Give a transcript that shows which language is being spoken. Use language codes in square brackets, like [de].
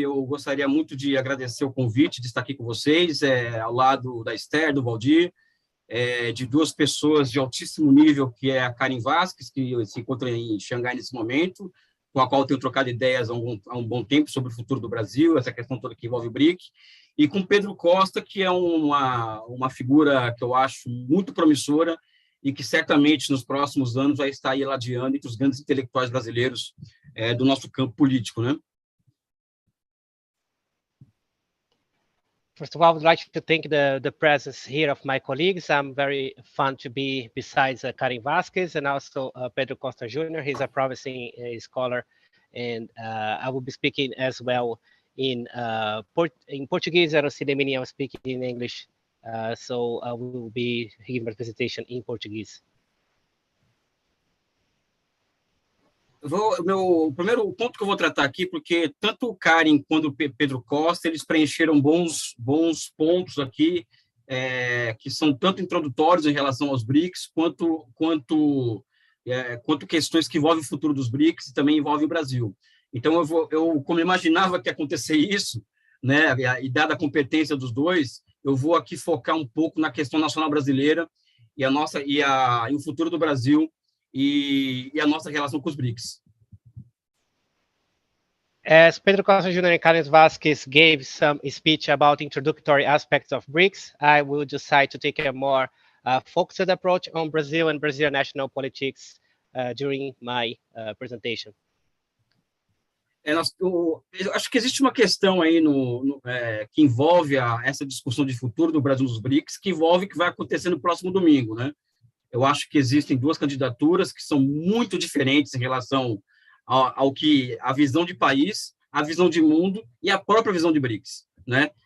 [pt] Eu gostaria muito de agradecer o convite de estar aqui com vocês, ao lado da Ester, do Valdir, de duas pessoas de altíssimo nível, que é a Karin Vasquez, que se encontra em Xangai nesse momento, com a qual eu tenho trocado ideias há um bom tempo sobre o futuro do Brasil, essa questão toda que envolve o BRIC, e com Pedro Costa, que é uma figura que eu acho muito promissora, e que certamente nos próximos anos vai estar aí ladeando entre os grandes intelectuais brasileiros do nosso campo político, né? [en] First of all, I would like to thank the presence here of my colleagues. I'm very fun to be besides Karin Vasquez and also Pedro Costa Jr. He's a promising scholar, and I will be speaking as well in Portuguese. I don't see the meaning of speaking in English. So we will be giving my presentation in Portuguese. [pt] O primeiro ponto que eu vou tratar aqui, porque tanto o Karen quanto o Pedro Costa, eles preencheram bons pontos aqui, que são tanto introdutórios em relação aos BRICS, quanto questões que envolvem o futuro dos BRICS e também envolvem o Brasil. Então, como imaginava que ia acontecer isso, né, e dada a competência dos dois, eu vou aqui focar um pouco na questão nacional brasileira e o futuro do Brasil e a nossa relação com os BRICS. [en] As Pedro Costa Jr. and Karen Vasquez gave some speech about introductory aspects of BRICS, I will decide to take a more focused approach on Brazil and Brazilian national politics during my presentation. [pt] Eu acho que existe uma questão aí que envolve essa discussão de futuro do Brasil nos BRICS, que envolve o que vai acontecer no próximo domingo, né? Eu acho que existem duas candidaturas que são muito diferentes em relação ao que a visão de país, a visão de mundo e a própria visão de BRICS, né?